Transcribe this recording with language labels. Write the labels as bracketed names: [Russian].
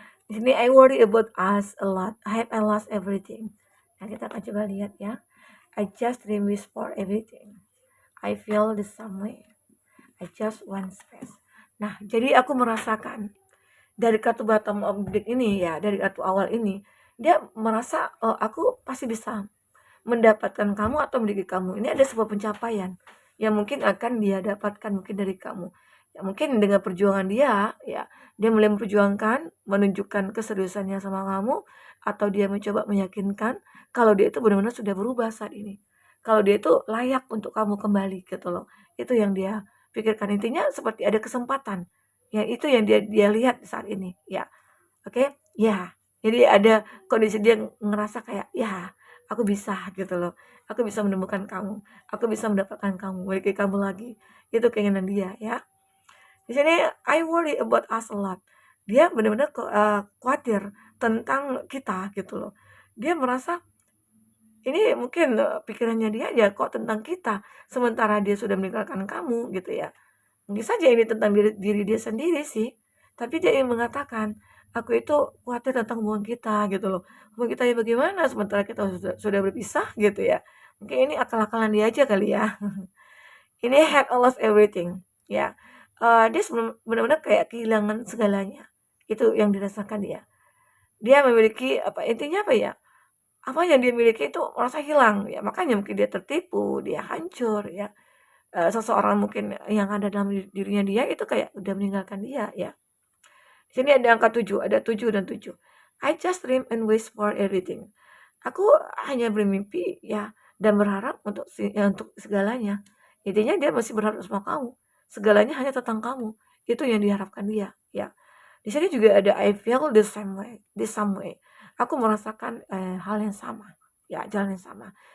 [Indonesian] Di sini [English] I worry about us a lot. I lost everything. [Indonesian] Nah, kita akan coba lihat ya. [English] I just dream wish for everything. I feel the same way. I just want space. [Indonesian] Nah, jadi aku merasakan dari kartu [English] bottom of deck [Indonesian] ini ya, dari kartu awal ini, dia merasa aku pasti bisa mendapatkan kamu atau memiliki kamu. Ini ada sebuah pencapaian yang mungkin akan dia dapatkan mungkin dari kamu. Ya mungkin dengan perjuangan dia, ya dia mulai memperjuangkan, menunjukkan keseriusannya sama kamu, atau dia mencoba meyakinkan kalau dia itu benar-benar sudah berubah saat ini. Kalau dia itu layak untuk kamu kembali gitu loh. Itu yang dia pikirkan. Intinya seperti ada kesempatan. Ya itu yang dia lihat saat ini. Ya, oke. Ya. Jadi ada kondisi dia ngerasa kayak, ya aku bisa gitu loh. Aku bisa menemukan kamu. Aku bisa mendapatkan kamu, memiliki kamu lagi. Itu keinginan dia ya. Di sini [English] I worry about us a lot. [Indonesian] Dia benar-benar khawatir tentang kita gitu loh. Dia merasa ini mungkin pikirannya dia aja kok tentang kita, sementara dia sudah meninggalkan kamu gitu ya. Mungkin saja ini tentang diri dia sendiri sih, tapi dia ingin mengatakan, aku itu khawatir tentang hubungan kita gitu loh. Hubungan kita ya bagaimana sementara kita sudah berpisah gitu ya. Mungkin ini akal-akalan dia aja kali ya. [English] Ini had lost everything ya. [Indonesian] Dia benar-benar kayak kehilangan segalanya. Itu yang dirasakan dia. Dia memiliki apa intinya apa ya? Apa yang dia miliki itu merasa hilang ya, makanya mungkin dia tertipu, dia hancur ya. Seseorang mungkin yang ada dalam dirinya dia itu kayak udah meninggalkan dia ya. Di sini ada angka 7, ada 7 dan 7. [English] I just dream and wish for everything. [Indonesian] Aku hanya bermimpi ya dan berharap untuk segalanya. Intinya dia masih berharap sama kamu. Segalanya hanya tentang kamu. Itu yang diharapkan dia ya. Di sini juga ada [English] I feel the same way, the some way. [Indonesian] Aku merasakan hal yang sama, ya jalan yang sama.